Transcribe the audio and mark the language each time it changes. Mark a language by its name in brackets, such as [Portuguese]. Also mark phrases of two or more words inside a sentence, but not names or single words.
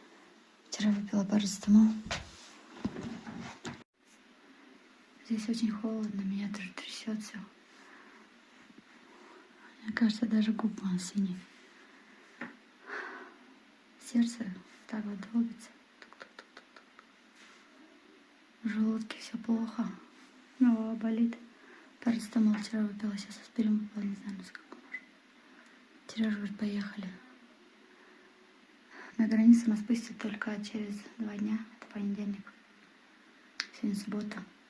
[Russian] Вчера выпила парацетамол. Здесь очень холодно, меня тоже трясет все. Мне кажется, даже губы он синий. Сердце так вот долбится. Тук-тук-тук-тук-тук. В желудке все плохо. Голова болит. Парацетамол вчера выпила, сейчас аспирин выпила, не знаю, насколько можно. Вчера же говорит, поехали. На границу нас пустят только через 2 дня. Это понедельник. Сегодня суббота.